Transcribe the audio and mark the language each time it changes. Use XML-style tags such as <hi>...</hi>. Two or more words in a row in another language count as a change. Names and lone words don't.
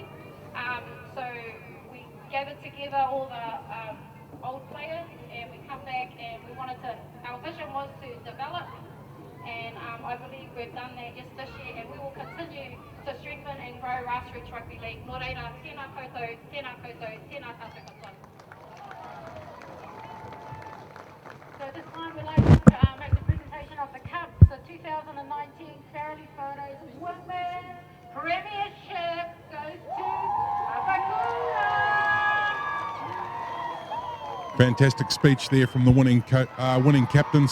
<en>So we gathered together all the old players, and we come back, and we wanted to, our vision was to develop, and I believe we've done that this year, and we will continue to strengthen and grow grassroots rugby league.</en> <mi>Nō reira, tēnā koutou, tēnā koutou, tēnā tātou katoa.</mi> <en>So at this time we'd like to make the presentation of the Cup, the 2019 Farrelly Photos Women's Premiership goes to Papakura. Fantastic speech there from the winning captains.</en>